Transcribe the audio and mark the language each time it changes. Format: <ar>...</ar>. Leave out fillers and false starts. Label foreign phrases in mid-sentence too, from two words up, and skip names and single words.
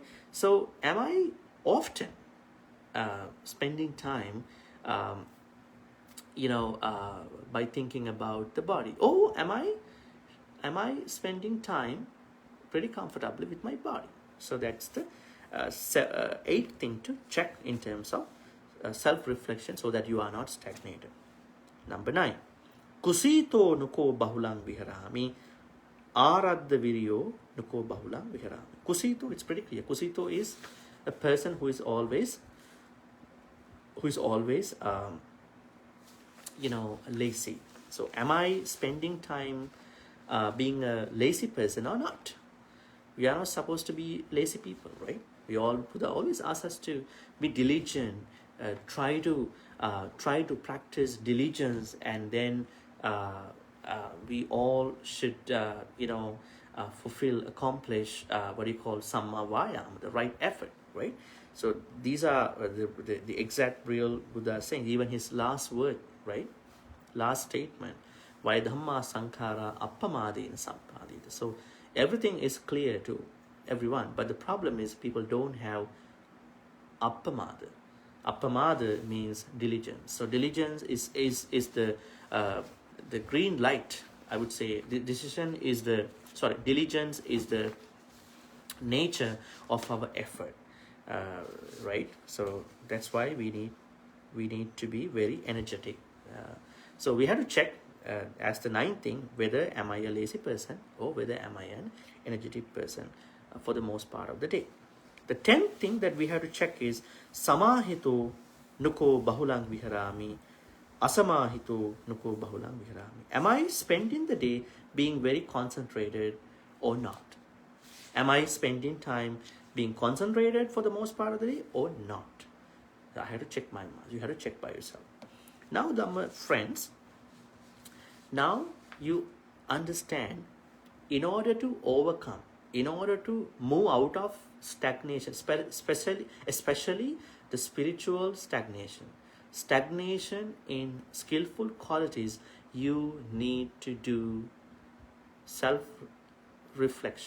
<en>So am I often spending time by thinking about the body? Or am I spending time pretty comfortably with my body? So that's the 8th thing to check in terms of self-reflection, so that you are not stagnated. Number 9.</en> <pi>Kusito nuko bahulang viharami, aradda viriyo nuko bahulang viharami.</pi> <en>Kusito, it's pretty clear. Kusito is a person who is always lazy. So am I spending time being a lazy person or not? We are not supposed to be lazy people, right? Buddha always asks us to be diligent, try to practice diligence, and then we all should accomplish what you call</en> <pi>samma vayam,</pi> <en>the right effort, right? So these are the exact real Buddha saying, even his last word, right? Last statement,</en> <pi>Vaya Dhamma sankhara appamadena sampadita.</pi> <en>So everything is clear to everyone, but the problem is people don't have appamada. Appamada means diligence. So diligence is the green light, I would say. Diligence is the nature of our effort, right? So that's why we need to be very energetic. So we have to check as the ninth thing whether am I a lazy person or whether am I an energetic person for the most part of the day. The 10th thing that we have to check is</en> <pi>samahito nuko bahulang viharami, asamahito nuko bahulang viharami.</pi> <en>Am I spending the day being very concentrated or not? Am I spending time being concentrated for the most part of the day or not? I had to check my mind. You have to check by yourself. Now, Dhamma friends, now you understand, in order to overcome, in order to move out of stagnation, especially the spiritual stagnation in skillful qualities, you need to do self-reflection.</en>